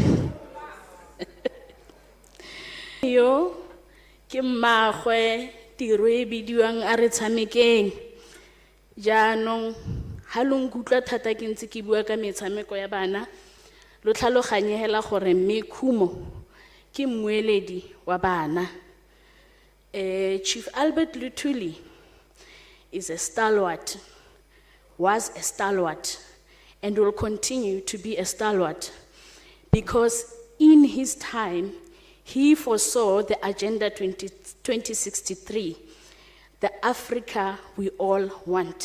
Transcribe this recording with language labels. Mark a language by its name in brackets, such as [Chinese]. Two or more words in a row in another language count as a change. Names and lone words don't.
[Tswana] Yo ke mmagwe tiro e bidiwang a re tshamekeng. Jaanong ha lo nkutlwa thata ke ntse ke bua ka metshameko ya bana. Lo tlhaloganyehela gore mme Kumo ke mmueledi wa bana. [English] Chief Albert Luthuli is a stalwart, was a stalwart, and will continue to be a stalwart because in his time, he foresaw the Agenda 2063, the Africa we all want.